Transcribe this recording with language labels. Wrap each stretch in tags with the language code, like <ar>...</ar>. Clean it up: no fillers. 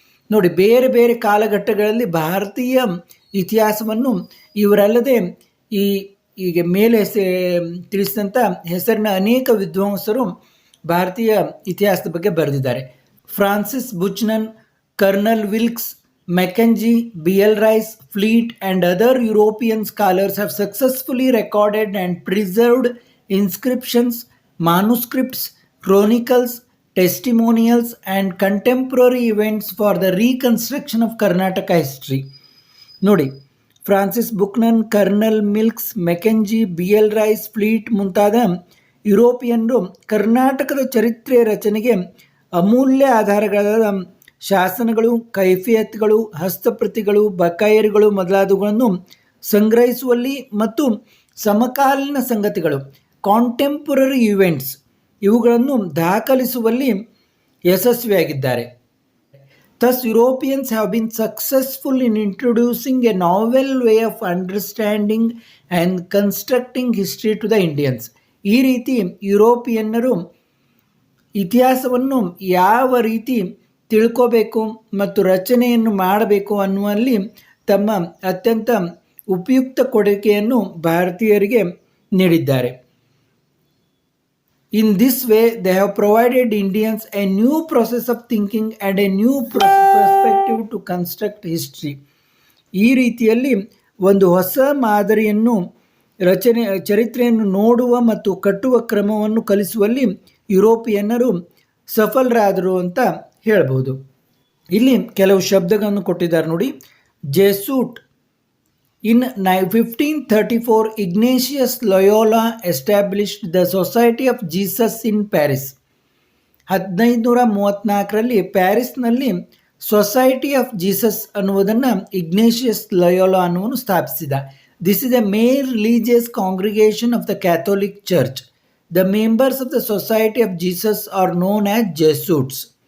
<kn>ನೋಡಿ, ಬೇರೆ ಬೇರೆ ಕಾಲಘಟ್ಟಗಳಲ್ಲಿ ಭಾರತೀಯ ಇತಿಹಾಸವನ್ನು ಇವರಲ್ಲದೆ ಈಗ ಮೇಲೆ ತಿಳಿಸಿದಂಥ ಹೆಸರಿನ ಅನೇಕ ವಿದ್ವಾಂಸರು ಭಾರತೀಯ ಇತಿಹಾಸದ ಬಗ್ಗೆ ಬರೆದಿದ್ದಾರೆ.</kn> <en>Francis Buchanan, colonel Wilks, Mackenzie, B.L. Rice, Fleet and other European scholars have successfully recorded and preserved inscriptions, manuscripts, chronicles, testimonials and contemporary events for the reconstruction of Karnataka history.</en> <kn>ನೋಡಿ, Francis ಬುಕ್ನನ್, kernel milks, Mackenzie, B.L. Rice, fleet ಮುಂತಾದ ಯುರೋಪಿಯನ್ನರು ಕರ್ನಾಟಕದ ಚರಿತ್ರೆ ರಚನೆಗೆ ಅಮೂಲ್ಯ ಆಧಾರಗಳಾದ ಶಾಸನಗಳು, ಕೈಫಿಯತ್ಗಳು, ಹಸ್ತಪ್ರತಿಗಳು, ಬಕಾಯರುಗಳು ಮೊದಲಾದವುಗಳನ್ನು ಸಂಗ್ರಹಿಸುವಲ್ಲಿ ಮತ್ತು ಸಮಕಾಲೀನ ಸಂಗತಿಗಳು,</kn> <en>contemporary events</en> <kn>ಇವುಗಳನ್ನು ದಾಖಲಿಸುವಲ್ಲಿ ಯಶಸ್ವಿಯಾಗಿದ್ದಾರೆ.</kn> <en>Thus, Europeans have been successful in introducing a novel way of understanding and constructing history to the Indians.</en> <kn>ಈ ರೀತಿ ಯುರೋಪಿಯನ್ನರು ಇತಿಹಾಸವನ್ನು ಯಾವ ರೀತಿ ತಿಳ್ಕೋಬೇಕು ಮತ್ತು ರಚನೆಯನ್ನು ಮಾಡಬೇಕು ಅನ್ನುವಲ್ಲಿ ತಮ್ಮ ಅತ್ಯಂತ ಉಪಯುಕ್ತ ಕೊಡುಗೆಯನ್ನು ಭಾರತೀಯರಿಗೆ ನೀಡಿದ್ದಾರೆ.</kn> <en>In this way, they have provided Indians a new process of thinking and a new perspective to construct history.</en> <kn>ಈ ರೀತಿಯಲ್ಲಿ ಒಂದು ಹೊಸ ಮಾದರಿಯನ್ನು ಚರಿತ್ರೆಯನ್ನು ನೋಡುವ ಮತ್ತು ಕಟ್ಟುವ ಕ್ರಮವನ್ನು ಕಲಿಸುವಲ್ಲಿ ಯುರೋಪಿಯನ್ನರು ಸಫಲರಾದರು ಅಂತ ಹೇಳ್ಬೋದು. ಇಲ್ಲಿ ಕೆಲವು ಶಬ್ದಗಳನ್ನು ಕೊಟ್ಟಿದ್ದಾರೆ ನೋಡಿ. ಜೆಸೂಟ್.</kn> <en>In 1534, Ignatius Loyola established the Society of Jesus in Paris.</en> <kn>1534ರಲ್ಲಿ ಪ್ಯಾರಿಸ್ನಲ್ಲಿ society of Jesus ಅನ್ನುವುದನ್ನು ಇಗ್ನೇಷಿಯಸ್ ಲಯೋಲಾ ಅನ್ನುವನು ಸ್ಥಾಪಿಸಿದ.</kn> <en>This is a main religious congregation of the Catholic church. The members of the Society of Jesus are known as Jesuits.</en>